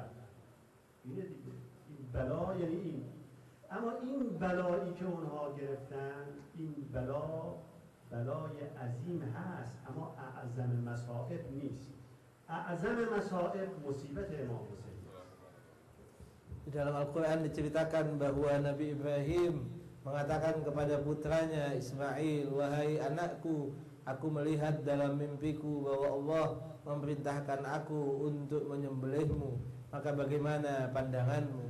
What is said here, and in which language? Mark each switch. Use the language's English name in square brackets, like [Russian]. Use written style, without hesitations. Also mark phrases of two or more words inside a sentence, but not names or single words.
[Persian] اینه دیگه، این بلا یعنی این. اما این بلایی که اونها گرفتن، این بلای عظیم هست، اما اعظم مصائب نیست. اعظم مصائب مصیبت امام حسین. [Indonesian] Di dalam Al-Quran diceritakan bahwa Nabi Ibrahim mengatakan kepada putranya Ismail, wahai anakku, aku melihat dalam mimpiku bahwa Allah memerintahkan aku untuk menyembelihmu, maka bagaimana pandanganmu?